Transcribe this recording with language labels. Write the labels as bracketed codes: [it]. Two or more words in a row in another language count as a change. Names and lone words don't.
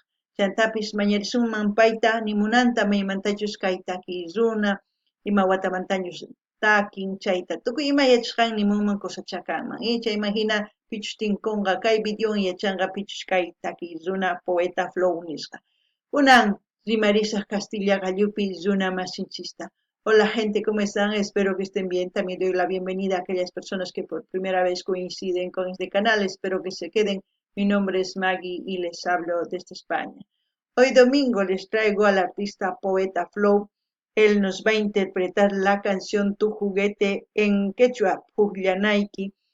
[qu] Chantapis mañarisunman payta nimunanta maymantachus kay takiy runa ima watamantaños takin chayta tukuy ima yachashqan nimunman cosachakanman. Chayman hina pichush tinkunqa kay videowan yachanqa pichush kay takiy runa poeta Flow nisqa. Kunan rimarisaq Castilla gallupi runa masinchista. [es] Hola gente, ¿cómo están? Espero que estén bien. También doy la bienvenida a aquellas personas que por primera vez coinciden con este canal. Espero que se queden. Mi nombre es Maggie y les hablo desde España. Hoy domingo les traigo al artista poeta Flow. Él nos va a interpretar la canción Tu juguete en quechua, Pujllanaiki.